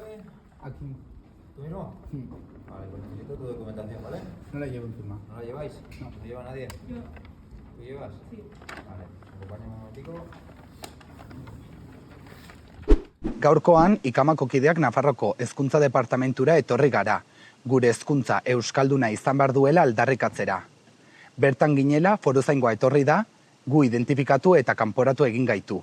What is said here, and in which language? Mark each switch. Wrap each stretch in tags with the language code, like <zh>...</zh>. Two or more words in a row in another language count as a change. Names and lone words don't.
<es>Aquí. ¿Tú mismo? Sí. Vale, pues necesito tu documentación, ¿vale? No la llevo encima. ¿No la lleváis? No. ¿No lleva nadie? Yo. ¿Tú llevas? Sí. Vale, acompáñame un momentico.</es> <eu>Gaurkoan, Ikamako kideak Nafarroko Hezkuntza Departamentura etorri gara, gure hezkuntza euskalduna izan behar duela aldarrikatzera. Bertan ginela, foruzaingoa etorri da, gu identifikatu eta kanporatu egin gaitu.</eu>